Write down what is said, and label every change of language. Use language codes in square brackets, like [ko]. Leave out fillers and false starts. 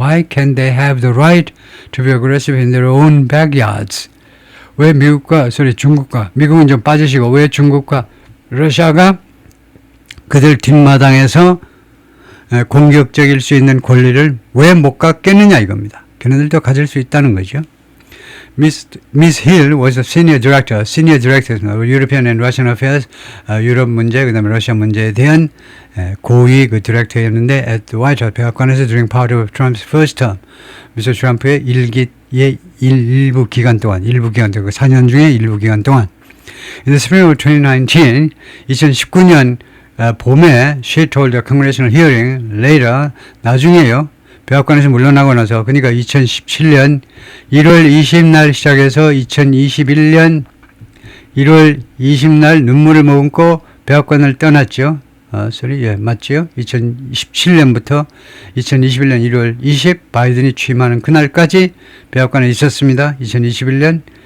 [en] Why can't they have the right to be aggressive in their own backyards? [ko] 왜 중국과 미국은 좀 빠지시고 왜 중국과 러시아가 그들 뒷마당에서 공격적일 수 있는 권리를 왜 못 갖겠느냐 이겁니다. 걔네들도 가질 수 있다는 거죠. [en] Miss Hill was a senior director, European and Russian Affairs, [ko] 유럽 문제, 그 다음에 러시아 문제에 대한 고위 그 디렉터였는데 [en] at the White House [ko] 백악관에서 [en] during part of Trump's first term, [ko] 미스터 트럼프의 일부 기간 동안, [en] 4년 중에 일부 기간 동안, in the spring of [ko] 2019년 봄에 [en] she told a congressional hearing later, [ko] 나중에요. 백악관에서 물러나고 나서 그러니까 2017년 1월 20날 시작해서 2021년 1월 20날 눈물을 머금고 백악관을 떠났죠. 맞죠? 2017년부터 2021년 1월 20 바이든이 취임하는 그날까지 백악관에 있었습니다. 2021년.